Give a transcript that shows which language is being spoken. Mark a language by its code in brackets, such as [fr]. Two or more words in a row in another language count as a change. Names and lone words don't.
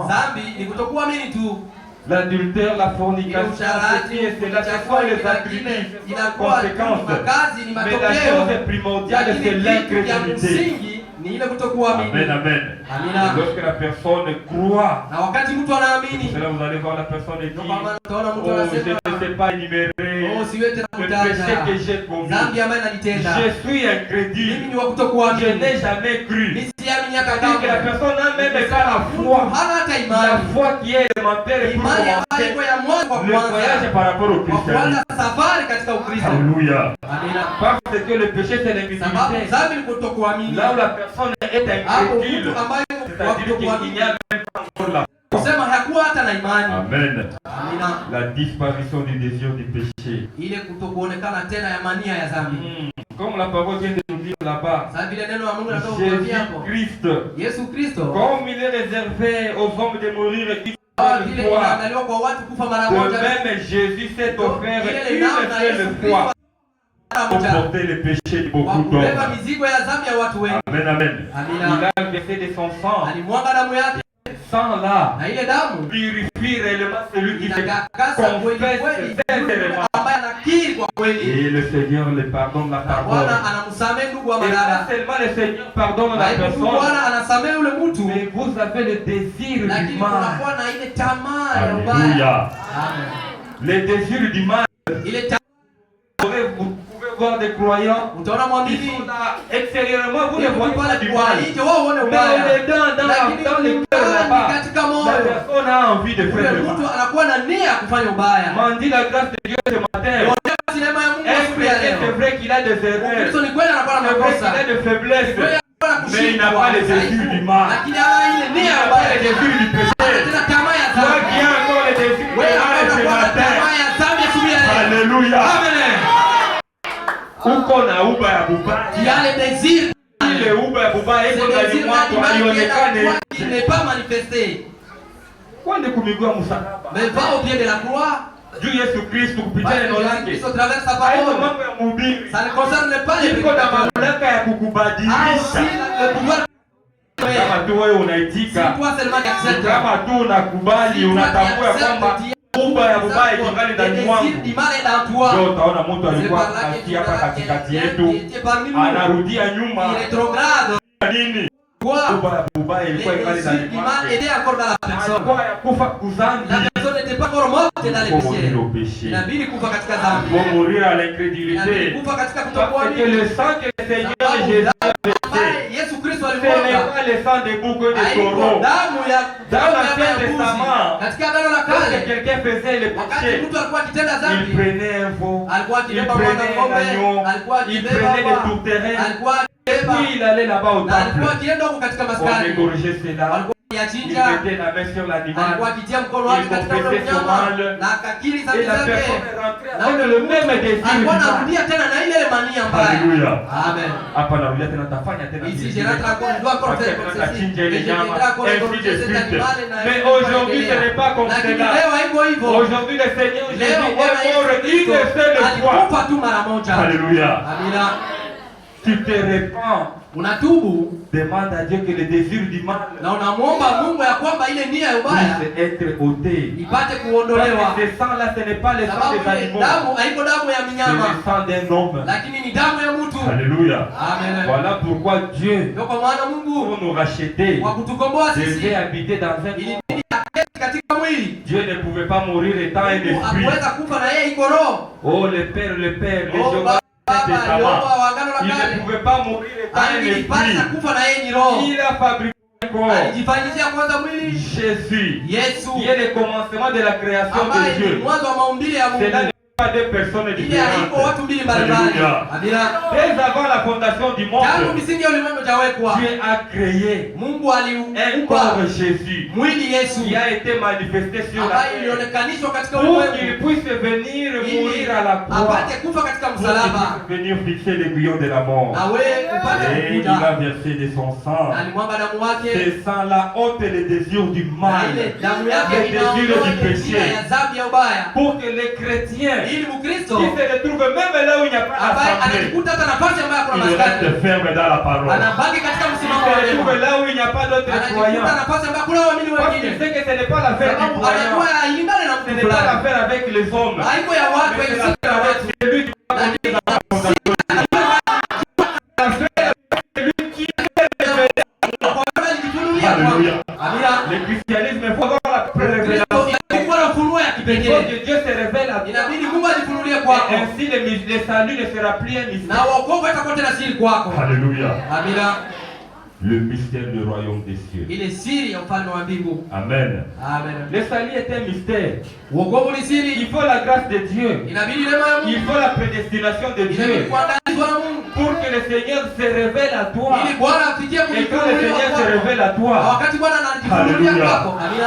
[sw] dhambi ni kutokuamini tu. [fr] L'adultère, la [sw] Ile [fr] fornication, [sw] usharati, [fr] ceci et cela, ce sont les attributs, [sw] inakuwa [fr] conséquences. [sw] makazi, ni [fr] Mais la [sw] matokeo, [fr] chose primordiale, [sw] lakini [fr] c'est [sw] kitu ya [fr] l'incrédulité. [sw] msingi ni ile kutokuamini. [fr] Amen, amen. [sw] Amina. [fr] Lorsque la personne croit, [sw] Na wakati mtu anaamini, [fr] c'est là vous allez voir la personne et [sw] ndio [fr] dire, [sw] maana utaona mtu [fr] oh, je [sw] anasema, [fr] ne sais pas énumérer [sw] oh, siwezi na [fr] le péché que [sw] kutaja [fr] j'ai commis. [sw] dhambi ambayo nanitenda. [fr] Je suis [sw] Mimi [fr] incrédule. [sw] ni wa [fr] Je [sw] kutokuamini. [fr] n'ai jamais cru. [sw] Mimi siamini hata [fr] C'est-à-dire que la [sw] kama [fr] personne n'a même pas la foi. [sw] hana hata [fr] La [sw] imani. [fr] foi qui est élémentaire pour [sw] Imani ambayo [fr] commencer [sw] iko ya mwanzo kwa [fr] le voyage [sw] kwanza, [fr] par rapport au [sw] kwa [fr] christianisme. [sw] kuanza safari katika Ukristo. [fr] Alléluia. [sw] Amina. [fr] Parce que le péché c'est [sw] Sababu [fr] l'incrédulité. [sw] dhambi ni kutokuamini. [fr] Là où la personne est [sw] Hapo [fr] incrédule, [sw] mtu ambaye [fr] c'est-à-dire qu'il n'y a même pas encore la foi. [sw] kusema hakuwa hata na imani. [fr] Amen. [sw] Amina. [fr] La disparition du désir du péché. [sw] Ile kutokuonekana tena ya mania ya dhambi. [fr] Comme la parole vient de nous dire là-bas, [sw] Sasa vile neno la Mungu linatoka kuambia hapo. [fr] Jésus-Christ, [sw] Yesu Kristo [fr] comme il est réservé aux hommes de mourir une [sw] kama [fr] seule [sw] vile [fr] fois, [sw] inaandaliwa kwa watu kufa mara [fr] de [sw] moja. [fr] même Jésus s'est offert [sw] Ile [fr] une [sw] namna Yesu [fr] seule [sw] Kristo [fr] fois [sw] mara [fr] pour [sw] moja [fr] porter les péchés de [sw] kwa [fr] beaucoup [sw] kubeba [fr] d'hommes. [sw] mizigo ya dhambi ya watu wengi. [fr] Amen, amen. [sw] Amina. [fr] Il a versé de son sang. [sw] Alimwaga damu yake, [fr] Sang là [sw] na ile damu [fr] purifie réellement celui qui se [sw] inatakasa kweli [fr] confesse [sw] kweli, [fr] sincèrement. [sw] ambaye anakiri kwa kweli. [fr] Et le Seigneur le pardonne, la [sw] Na [fr] pardonne. [sw] Bwana anamsamehe ndugu wa [fr] Et non [sw] madada. [fr] seulement le Seigneur pardonne la [sw] Haiku [fr] personne, [sw] Bwana anasamehe yule mtu, [fr] mais vous vous avez le désir du [sw] lakini [fr] mal. [sw] kunakuwa na ile tamaa ya ubaya. [fr] Alléluia. [sw] Amen. [fr] Le désir du mal. [sw] Ile tamaa, [fr] Vous pouvez voir des croyants. [sw] utaona [fr] Ils [sw] mwamini [fr] sont là, extérieurement, vous ne voyez pas [sw] pale [fr] du [sw] kwa [fr] mal. [sw] nje wao uone [fr] Mais [sw] ubaya, [fr] dans [sw] lakini [fr] le cœur [sw] ndani [fr] là-bas, [sw] katika [fr] la [sw] moyo [fr] personne a envie de [sw] ule [fr] faire le [sw] mtu [fr] mal. [sw] anakuwa na nia ya kufanya ubaya. [fr] M'en dit la grâce de Dieu ce matin. [sw] Kwa neema ya Mungu [fr] Un [sw] siku ya [fr] chrétien, c'est [sw] leo, [fr] vrai qu'il a des erreurs. [sw] Kristo ni kweli anakuwa na [fr] C'est vrai [sw] makosa, [fr] qu'il a des faiblesses. [sw] kweli anakuwa na [fr] Mais il n'a [sw] kushindwa, [fr] pas les désirs du mal. [sw] lakini hana ile [fr] Il [sw] nia ya [fr] n'a pas les [sw] ubaya, [fr] désirs du péché. [sw] tena tamaa ya [fr] Toi [sw] dhambi. [fr] qui as encore les désirs du [sw] Wewe [fr] mal [sw] ambaye [fr] ce [sw] unakuwa na [fr] matin. [sw] tamaa ya dhambi asubuhi ya leo, [fr] Alléluia. [sw] amen, Uko na uba ya bubaya. yale désir, Ile uba ya bubaya iko ndani mwako haionekane. [fr] qui n'est pas manifesté, [sw] Kwani kumigua msalaba. [fr] mais va au pied de la croix. [sw] Juu Yesu Kristo kupitia [fr] Parce [sw] neno [fr] que [sw] lake. [fr] Jésus-Christ au travers de sa [sw] Hayo [fr] parole, [sw] mambo ya mhubiri. [fr] ça ne concerne pas les [sw] Iko na [fr] prédicateurs. [sw] mamlaka ya [fr] Ah, aussi [sw] kukubadilisha. [fr] le pouvoir. [sw] Kama tu wewe [fr] Si [sw] unaitika, [fr] toi seulement qui acceptes, [sw] kama tu unakubali, unatambua ya kwamba uba ya bubaya iko ndani ndani [fr] le [sw] mwangu. [fr] désir du mal est dans toi. [sw] Ndio utaona mtu [fr] C'est [sw] alikuwa [fr] par là que tu [sw] kati hapa [fr] verras [sw] katikati [fr] quelqu'un [sw] yetu [fr] qui était parmi nous. [sw] anarudia nyuma. [fr] Il rétrograde. [sw] Nini? [fr] Quoi? [sw] Uba ya bubaya [fr] Les [sw] ilikuwa ndani [fr] désirs [sw] ndani [fr] du mal [sw] mwangu. [fr] étaient encore dans la personne. [sw] Alikuwa ya kufa kuzambi. [fr] La personne n'était pas encore morte dans les Faut mourir au péchés. péché. [sw] Inabidi kufa katika dhambi. [fr] Faut mourir à [sw] Inabidi [fr] l'incrédulité. [sw] kufa katika [fr] Parce que [sw] kutokuamini. [fr] le sang que le Seigneur [sw] Sababu [fr] Jésus a [sw] damu [fr] versé, [sw] ambaye Yesu Kristo [fr] ce n'est [sw] alimwaga [fr] pas le sang de bouc et de [sw] haiko [fr] taureau. [sw] damu ya [fr] Dans [sw] damu ya [fr] l'Ancien [sw] mbuzi. [fr] Testament, [sw] Katika agano la [fr] Quand [sw] kale, [fr] quelqu'un faisait le [sw] wakati [fr] péché, [sw] mtu alikuwa akitenda [fr] il [sw] dhambi, [fr] prenait un veau, [sw] alikuwa [fr] il [sw] akibeba mwana [fr] prenait un [sw] ng'ombe, [fr] agneau, [sw] alikuwa [fr] il [sw] akibeba [fr] prenait des [sw] wa- [fr] tourterelles, [sw] alikuwa akibeba [fr] puis il allait là-bas au [sw] na alikuwa [fr] temple. [sw] akienda huko katika [fr] On [sw] maskani, [fr] égorgeait cela, [sw] alikuwa [fr] il [sw] akiyachinja, [fr] mettait la main sur l'animal, [sw] alikuwa akitia mkono wake [fr] il [sw] katika ule [fr] confessait son [sw] mnyama [fr] mal, [sw] na akakiri [fr] et [sw] dhambi [fr] la [sw] zake, [fr] personne est rentrée [sw] na [fr] avec [sw] ule [fr] le [sw] mtu [fr] même désir du [sw] alikuwa [fr] mal. [sw] anarudia tena na ile mania mbaya. [fr] Alléluia. [sw] Amen. Hapa narudia tena, tafanya tena [fr] Ici, [sw] vile [fr] je [sw] vile. [fr] rentre encore, je dois encore faire comme ceci. [sw] Atachinja [fr] Et [sw] ile [fr] je [sw] nyama, [fr] viendrai encore ainsi de égorger cet suite. animal et na- Mais [sw] na- [fr] aujourd'hui, ce n'est pas comme [sw] Lakini [fr] cela. [sw] leo haiko hivyo. [fr] Aujourd'hui, le Seigneur Jésus [sw] Leo [fr] est [sw] Bwana Yesu [fr] mort [sw] Kristo [fr] une seule fois. [sw] alikufa tu mara moja. [fr] Alléluia. [sw] Amina. [fr] Tu te répands, [sw] Unatubu [fr] demande à Dieu que le désir du mal [sw] na unamwomba Mungu ya kwamba ile nia ya ubaya [fr] puisse être ôté. [sw] ipate [fr] Parce [sw] kuondolewa, [fr] que ce sang-là, ce n'est pas le sang [sw] sababu [fr] des [sw] ile [fr] animaux, [sw] damu haiko damu ya [fr] c'est [sw] minyama, [fr] le sang d'un homme. [sw] lakini ni damu ya mtu. [fr] Alléluia. [sw] Amen. [fr] Voilà pourquoi Dieu, [sw] Ndio kwa maana Mungu [fr] pour nous racheter, [sw] kwa kutukomboa sisi [fr] devait habiter dans un corps. [sw] ilibidi aketi katika mwili. [fr] Dieu ne pouvait pas mourir étant un [sw] Mungu [fr] esprit. [sw] hakuweza kufa na yeye iko roho. [fr] Oh, le Père, le [sw] Oh, [fr] Jéhovah, [sw] Baba Yehova wa agano la [fr] il ne [sw] kale [fr] pouvait pas mourir étant un [sw] alipasa [fr] esprit. [sw] kufa na yeye ni roho. [fr] Il a fabriqué un corps. [sw] Alijifanyizia kwanza mwili [fr] Jésus, [sw] Yesu [fr] qui est le commencement de la création [sw] ambaye [fr] de [sw] ni [fr] Dieu. [sw] mwanzo wa maumbile ya Mungu. [fr] Cela n'est pas deux personnes [sw] Ile haiko [fr] différentes. [sw] watu mbili mbalimbali. [fr] Hallelujah. [sw] Amina. [fr] Dès avant la fondation du monde, [sw] Tangu misingi ya ulimwengu hajawekwa, [fr] Dieu a créé [sw] Mungu [fr] un [sw] aliumba [fr] corps Jésus [sw] mwili Yesu [fr] qui a été manifesté sur la [sw] ambaye [fr] terre [sw] ilionekanishwa katika [fr] pour [sw] ulimwengu [fr] qu'il puisse venir [sw] ili [fr] mourir à la croix, [sw] apate kufa katika [fr] pour [sw] msalaba, [fr] qu'il puisse venir fixer l'aiguillon de la mort. [sw] na we upate [fr] Et il [sw] kukuta, [fr] a versé de son sang. [sw] na alimwaga damu wake, [fr] Ce sang-là ôte les désirs du [sw] na [fr] mal, [sw] ile damu yake [fr] les désirs [sw] inaondoa [fr] du [sw] ile nia [fr] péché, [sw] ya dhambi ya ubaya, [fr] pour que les chrétiens [sw] ili [fr] qui [sw] Mkristo [fr] se retrouvent même là où il n'y a pas [sw] ambaye [fr] d'assemblée, [sw] anajikuta hata nafasi ambayo hakuna [fr] Il [sw] maskani, [fr] reste ferme dans la parole. [sw] anabaki katika [fr] qui [sw] msimamo [fr] se [sw] wa [fr] retrouvent [sw] neno, [fr] là où il n'y a pas d'autres [sw] anajikuta [fr] croyants. [sw] nafasi ambayo hakuna waamini [fr] Parce qu'il [sw] wengine, [fr] sait que ce n'est pas l'affaire du [sw] sababu [fr] croyant. [sw] anajua hailingani na [fr] Ce [sw] mtu [fr] n'est pas [sw] fulani, [fr] l'affaire avec les hommes. [sw] haiko ya watu, [fr] Mais c'est [sw] haiko ya [fr] l'affaire avec [sw] watu, [fr] celui qui va [sw] lakini [fr] conduire la fondation. L'affaire avec celui qui est révélé. [sw] kwa sababu alijifunulia [fr] Alléluia. [sw] kwako. Amina. [fr] Le christianisme, il faut avoir la révélation. [sw] Kristo ilikuwa na ufunuo ya [fr] Il faut [sw] kipekee, [fr] que Dieu se révèle à toi. [sw] inabidi Mungu ajifunulie [fr] Et [sw] kwako, [fr] ainsi le salut ne sera plus un mystère. [sw] na wokovu itakuwa tena siri kwako. [fr] Alléluia. [sw] Amina. [fr] Le mystère du royaume des cieux. [sw] Ile siri ya ufalme wa mbingu. [fr] Amen. [sw] Amen. [fr] Le salut est un mystère. [sw] Wokovu ni siri, [fr] Il faut la grâce de Dieu. [sw] inabidi neema ya [fr] Il [sw] Mungu, [fr] faut la prédestination de [sw] inabidi [fr] Dieu [sw] kuandalizwa na Mungu, [fr] pour que le Seigneur se révèle à toi. [sw] ili Bwana afikie [fr] Et quand le [sw] kujifunulia [fr] Seigneur se [sw] kwako. [fr] révèle à [sw] Na [fr] toi, [sw] wakati Bwana anajifunulia [fr] Hallelujah. [sw] kwako, amina,